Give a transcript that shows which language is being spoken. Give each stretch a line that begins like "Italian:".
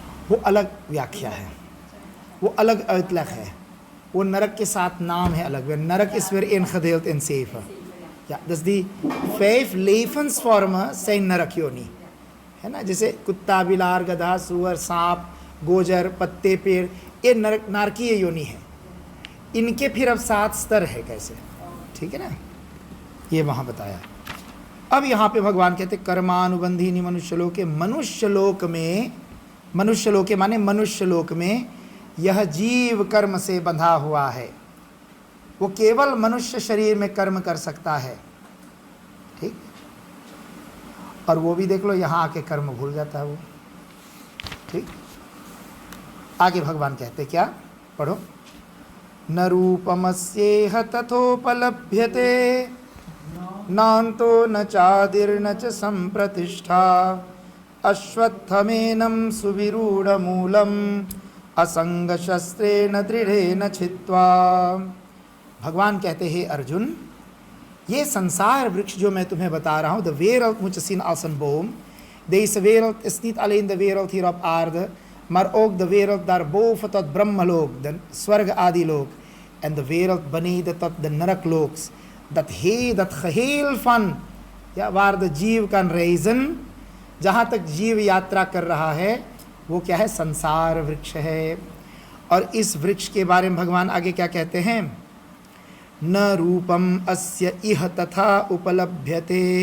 Hindi: वो अलग व्याख्या है, वो अलग uitleg है, वो नरक के साथ नाम है अलग।
Dutch: नरक is weer ingedeeld in 7. Ja, dus die 5 levensvormen zijn नरकयोनि
Hindi: है ना। जैसे कुत्ता, बिलार, गधा, सुअर, सांप, गोजर, पत्ते, पेड़, ये नारकीय योनि है। इनके फिर अब 7 स्तर है कैसे, ठीक है ना, ये वहाँ बताया। अब यहाँ पे भगवान कहते कर्मानुबंधीनि मनुष्यलोक के, मनुष्यलोक में, मनुष्यलोक के माने मनुष्यलोक में यह जीव कर्म से बंधा हुआ है, वो केवल मनुष्य शरीर में कर्म कर सकता है, ठीक। और वो भी देख लो यहाँ आके कर्म भूल जाता है वो, ठीक। आगे भगवान कहते क्या, पढ़ो,
Sanskrit: न रूपमस्येह तथोपलभ्यते नान्तो न चादिर्न च संप्रतिष्ठा अश्वत्थमेनं सुविरूढ़मूलम् असंगशस्त्रेण दृढ़ेन छित्त्वा।
Hindi: भगवान कहते हैं अर्जुन, ये संसार वृक्ष जो मैं तुम्हें बता रहा हूँ,
Dutch: द wereld moet je zien als een boom. Deze wereld is niet alleen de wereld hier op aarde, maar ook de wereld daarboven tot Brahmalook, de Swarg Adilook, en de wereld beneden tot de Naraklooks. Dat geheel van, ja, waar de जीव kan reizen,
Hindi: जहाँ तक जीव यात्रा कर रहा है, वो क्या है, संसार वृक्ष है। और इस वृक्ष के बारे में भगवान आगे क्या कहते हैं,
Sanskrit: न रूपम अस्य इह तथा उपलभ्यते।